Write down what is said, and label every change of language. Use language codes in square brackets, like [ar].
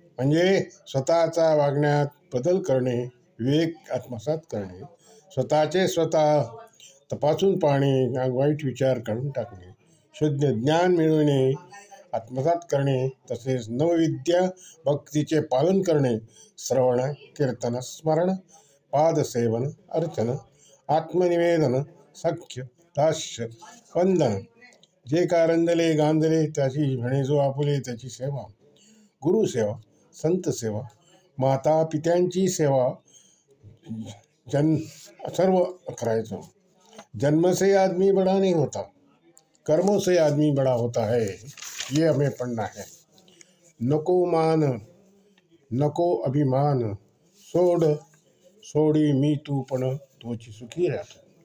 [mr] म्हणजे स्वतःचा वागण्यात बदल करणे, विवेक आत्मसात करणे, स्वतःचे स्वतः तपासून पाहणे, वाईट विचार काढून टाकणे, शुद्ध ज्ञान मिळवणे, आत्मसात करणे, तसेच नवविद्या भक्तीचे पालन करणे, श्रवण कीर्तन स्मरण पादसेवन अर्चन आत्मनिवेदन सख्य दास्य वंदन, जे का रंजले गांजले त्याची म्हणे जो आपुले त्याची सेवा, गुरुसेवा संत सेवा माता पित्यांची सेवा सर्व करायचो। [hi] जन्म से आदमी बड़ा नहीं होता, कर्मों से आदमी बड़ा होता है, ये हमें पढ़ना है। [mr] नको मान नको अभिमान, सोडी मी तू पण तोची सुखी राहतो।